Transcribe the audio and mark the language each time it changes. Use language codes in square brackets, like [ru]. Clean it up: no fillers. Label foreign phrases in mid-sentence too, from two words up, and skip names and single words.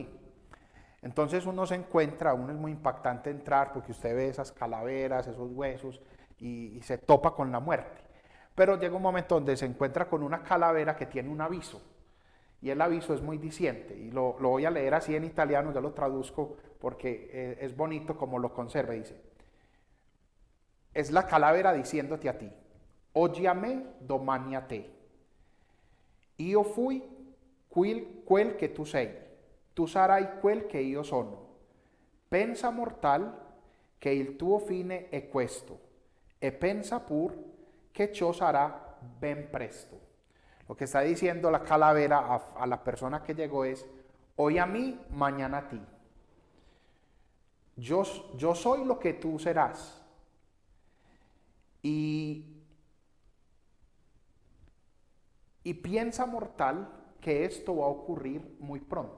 [es] Entonces uno se encuentra, es muy impactante entrar porque usted ve esas calaveras, esos huesos y se topa con la muerte. Pero llega un momento donde se encuentra con una calavera que tiene un aviso, y el aviso es muy diciente, y lo voy a leer así en italiano, yo lo traduzco porque es bonito como lo conserva. Dice: es la calavera diciéndote a ti, [it] oggi a me, domani a te. Io fui quel che tu sei, tu sarai quel che io sono. Pensa mortal che il tuo fine è questo, e pensa pur que ciò sarà ben presto. [es] Lo que está diciendo la calavera a la persona que llegó es, hoy a mí, mañana a ti. Yo soy lo que tú serás. Y piensa, mortal, que esto va a ocurrir muy pronto.